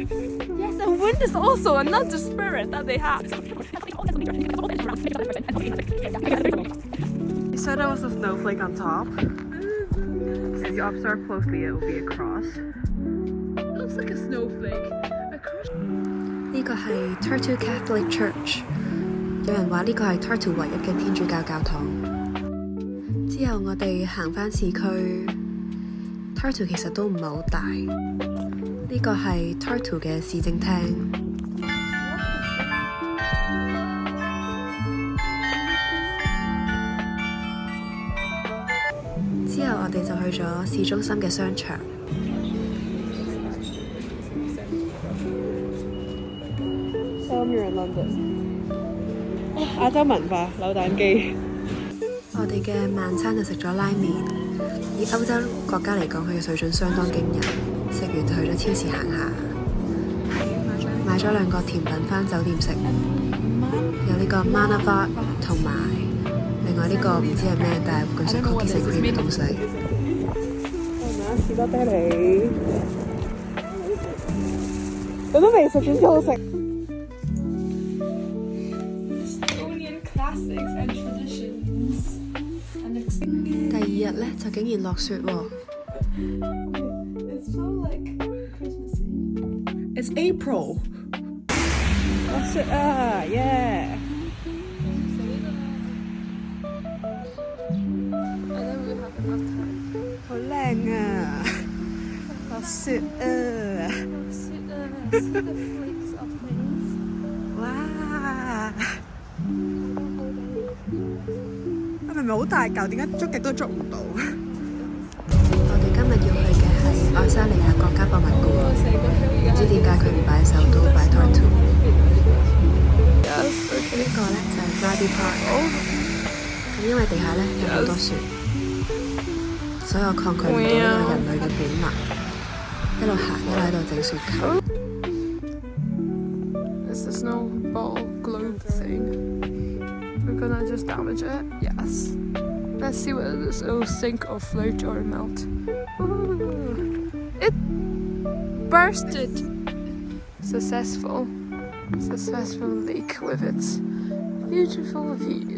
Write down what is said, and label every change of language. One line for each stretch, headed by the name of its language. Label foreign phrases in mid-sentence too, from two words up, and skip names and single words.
English: Yes, and wind is also another spirit that they have. You said there was a snowflake on top. If you observe closely, it will be a cross. It looks like a snowflake. A cross.
Cantonese: 呢個係 Tartu Catholic Church，有人話呢個係 Tartu 唯一嘅天主教教堂。之後我哋行返市區 ，Tartu 其實都唔係好大。呢個係 Tartu 嘅市政廳。之後我哋就去咗市中心嘅商場。
English: Somewhere in London。
Cantonese: 亞洲文化扭蛋機。我哋嘅晚餐就食咗拉麵，以歐洲國家嚟講，佢嘅水準相當驚人。食完就去咗超市行下，買咗2個甜品返酒店食，有呢個 Manava 同埋另外呢個唔知係咩，但係據說
English: cookies and cream
Cantonese: 嘅東西。士多啤梨，我都未食，點知好食。
English: Estonian classics and traditions.
Cantonese: 第2日呢，就竟然落雪喎。
English: It's so like Christmassy. It's April。
Cantonese: 落雪啊 ，yeah！
English: And then we have enough time.
Cantonese: 好靚啊！落雪啊！
English: See the flakes of things.
Cantonese: 哇！係咪好大嚿？點解捉極都捉唔到？我哋今日要去嘅係愛沙尼亞國家博物館，唔知點解佢唔擺首都擺 Tartu。呢個呢就係 Radi Park。咁因為地下呢有好多雪，所以我抗拒唔到呢個人類嘅本能，一路行一路喺度整雪球。
English: It's the snowball globe thing. We're gonna just damage it. Yes. Let's see whether this will sink or float or melt. It bursted. Successful lake with its beautiful view.